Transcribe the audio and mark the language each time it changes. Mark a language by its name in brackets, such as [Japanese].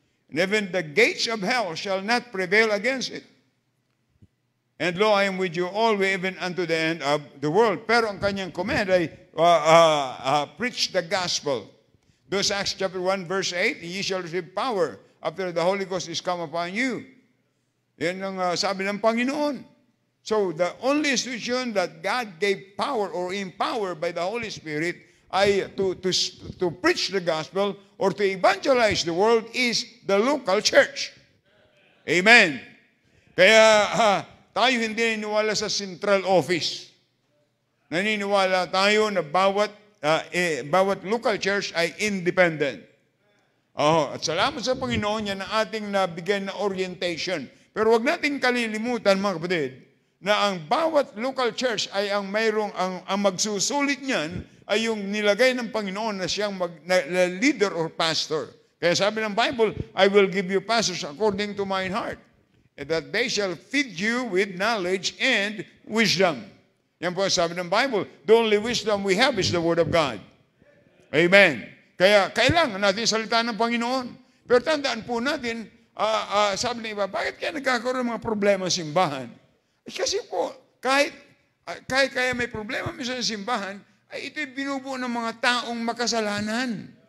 [English] And even the gates of hell shall not prevail against it. And lo, I am with you always, even unto the end of the world. [Filipino] Pero ang kanyang command ay [English] preach the gospel. Those Acts chapter 1 verse 8, ye shall receive power after the Holy Ghost is come upon you. [Filipino] Yan ang sabi ng Panginoon. [English] So the only institution that God gave power or empowered by the Holy Spirit ay to preach the gospel or to evangelize the world is the local church. [Filipino] Amen. Kaya tayo hindi naniniwala sa central office. Naniniwala tayo na bawat local church ay independent. At salamat sa Panginoon yan ang ating nabigyan na orientation. Pero wag nating kalilimutan, mga kapatid, na ang bawat local church ay ang mayroong ang magsusulit niyan ay yung nilagay ng Panginoon na siyang leader or pastor. Kaya sabi ng Bible, [English] I will give you pastors according to mine heart. that they shall feed you with knowledge and wisdom. [Filipino] Yan po ang sabi ng Bible. [English] The only wisdom we have is the Word of God. [Filipino] Amen. Kaya kailangan natin salita ng Panginoon. Pero tandaan po natin, sabi ng iba, bakit kaya nagkakaroon ng mga problema sa simbahan? Kasi po, kahit kaya may problema minsan sa simbahan, ay ito'y binubuo ng mga taong makasalanan.